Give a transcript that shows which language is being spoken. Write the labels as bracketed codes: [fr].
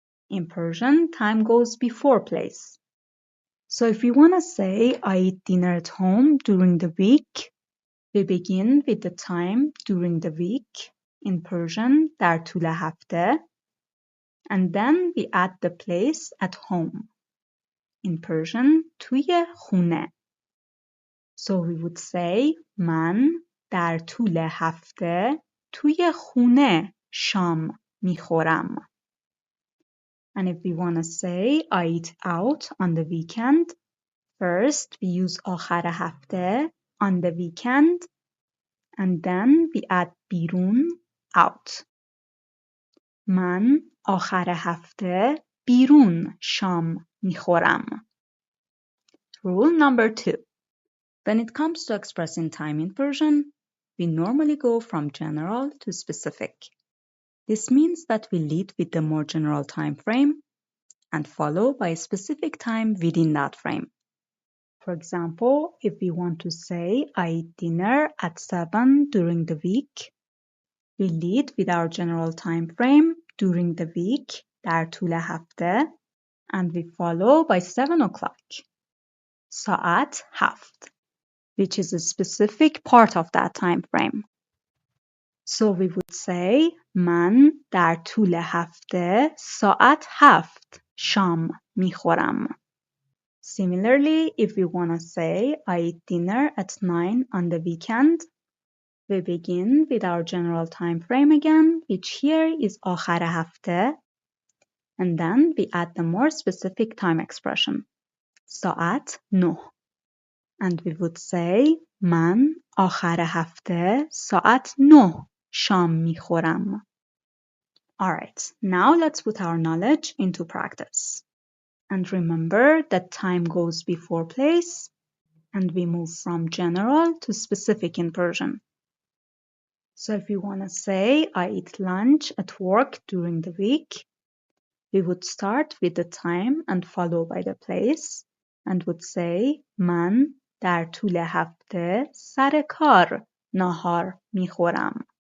[en] In Persian, time goes before place. So if we want to say, I eat dinner at home during the week, we begin with the time during the week, in Persian, [fa] در طول هفته, [en] and then we add the place at home. In Persian, [fa] توی خونه. [en] So we would say [fa] من در طول هفته توی خونه شام میخورم. [en] And if we want to say I eat out on the weekend, first we use [fa] آخر هفته [en] on the weekend, and then we add [fa] بیرون [en] out. [fa] من آخر هفته بیرون شام میخورم. [en] Rule number 2. When it comes to expressing time in Persian, we normally go from general to specific. This means that we lead with the more general time frame and follow by a specific time within that frame. For example, if we want to say, I eat dinner at 7 during the week, we lead with our general time frame during the week, [fa] در طول هفته, [en] and we follow by 7 o'clock, [fa] ساعت 7, [en] which is a specific part of that time frame. So we would say [fa] من در طول هفته ساعت 7 شام میخورم. [en] Similarly, if we want to say I eat dinner at 9 on the weekend, we begin with our general time frame again, which here is [fa] آخر هفته, [en] and then we add the more specific time expression, [fa] ساعت 9. [en] And we would say [fa] من آخر هفته ساعت 9 شام میخورم. [en] Alright, now let's put our knowledge into practice. And remember that time goes before place, and we move from general to specific in Persian. So if we want to say, I eat lunch at work during the week, we would start with the time and follow by the place, and would say, [fa] من در طول هفته سر کار ناهار میخورم.